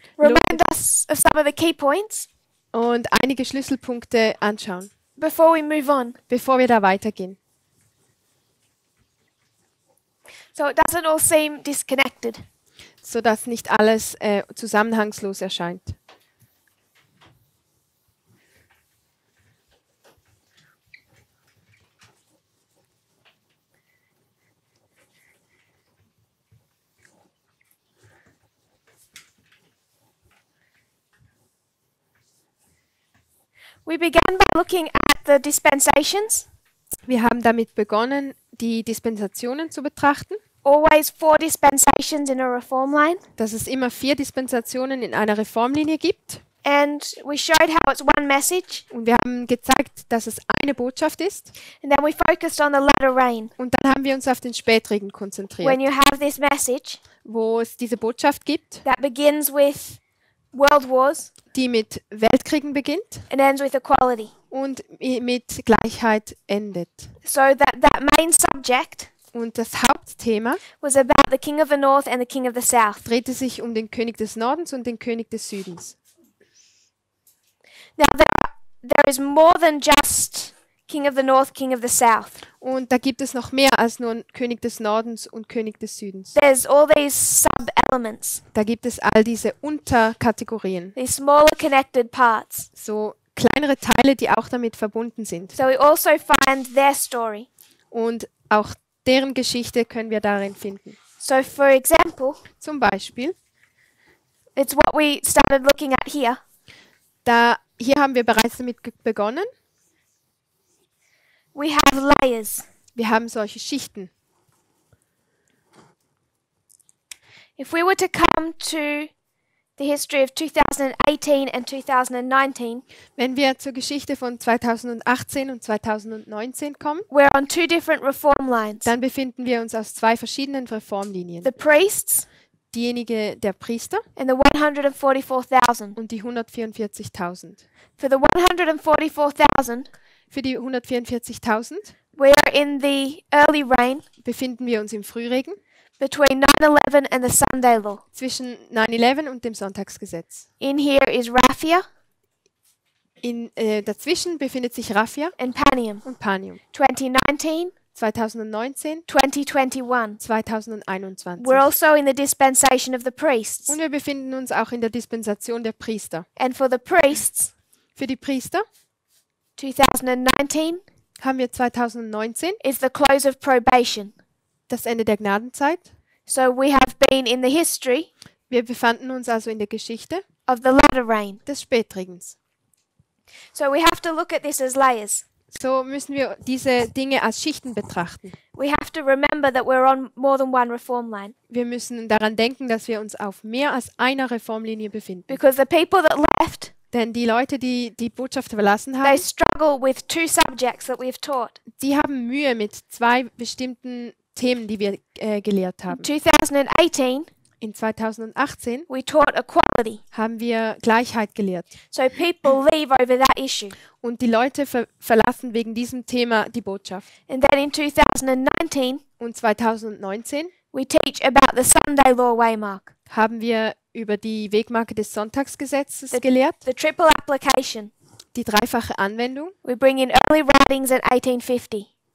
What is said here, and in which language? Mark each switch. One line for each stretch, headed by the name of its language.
English: remind us of some of the key points
German: und einige Schlüsselpunkte anschauen,
English: before we move on,
German: bevor wir da weitergehen.
English: so it doesn't all seem disconnected.
German: Sodass nicht alles zusammenhangslos erscheint.
English: We began by looking at the dispensations,
German: Wir haben damit begonnen, die Dispensationen zu betrachten,
English: always 4 dispensations in a reform line,
German: dass es immer 4 Dispensationen in einer Reformlinie gibt.
English: and we showed how it's one message,
German: Und wir haben gezeigt, dass es eine Botschaft ist.
English: and then we focused on the latter rain.
German: Und dann haben wir uns auf den Spätregen konzentriert,
English: When you have this message
German: wo es diese Botschaft gibt,
English: that begins with world wars
German: die mit Weltkriegen beginnt
English: and ends with equality.
German: und mit Gleichheit endet.
English: So that main subject
German: Und das Hauptthema
English: was about the king of the north and the king of the south.
German: drehte sich um den König des Nordens und den König des Südens.
English: Now there is more than just king of the north, king of the south.
German: Und da gibt es noch mehr als nur einen König des Nordens und König des Südens.
English: There's all these sub-elements,
German: Da gibt es all diese Unterkategorien,
English: these smaller connected parts.
German: so kleinere Teile, die auch damit verbunden sind.
English: So we also find their story.
German: Und auch deren Geschichte können wir darin finden.
English: So for example,
German: Zum Beispiel,
English: it's what we started looking at here.
German: hier haben wir bereits damit begonnen.
English: We have layers.
German: Wir haben solche Schichten.
English: If we were to come to the history of 2018 and 2019,
German: Wenn wir zur Geschichte von 2018 und 2019 kommen,
English: we're on 2 different reform lines.
German: dann befinden wir uns aus 2 verschiedenen Reformlinien.
English: The priests
German: Diejenige der Priester
English: and the 144,000.
German: und die 144.000.
English: For the 144,000,
German: Für die 144.000
English: we're in the early rain
German: befinden wir uns im Frühregen
English: between 9/11 and the Sunday law.
German: zwischen 9/11 und dem Sonntagsgesetz.
English: In here is Raphia
German: Dazwischen befindet sich Raphia
English: and Panium.
German: und Panium.
English: 2019,
German: 2019,
English: 2021.
German: 2021.
English: We're also in the dispensation of the priests.
German: Und wir befinden uns auch in der Dispensation der Priester.
English: And for the priests,
German: Für die Priester
English: 2019
German: haben wir 2019
English: is the close of probation.
German: das Ende der Gnadenzeit.
English: So we have been in the history
German: Wir befanden uns also in der Geschichte
English: of the latter rain.
German: des Spätregens.
English: So we have to look at this as layers.
German: So müssen wir diese Dinge als Schichten betrachten.
English: We have to remember that we're on more than one reform line.
German: Wir müssen daran denken, dass wir uns auf mehr als einer Reformlinie befinden.
English: Because the people that left,
German: Denn die Leute, die die Botschaft verlassen
English: they
German: haben,
English: struggle with 2 subjects that we've taught.
German: die haben Mühe mit 2 bestimmten Themen, die wir gelehrt haben.
English: 2018,
German: In 2018
English: we taught equality.
German: haben wir Gleichheit gelehrt.
English: So people leave over that issue.
German: Und die Leute verlassen wegen diesem Thema die Botschaft.
English: And then in 2019,
German: Und 2019
English: we teach about the Sunday law waymark,
German: haben wir über die Wegmarke des Sonntagsgesetzes gelehrt,
English: the triple application.
German: die dreifache Anwendung.
English: We bring in early writings at 1850.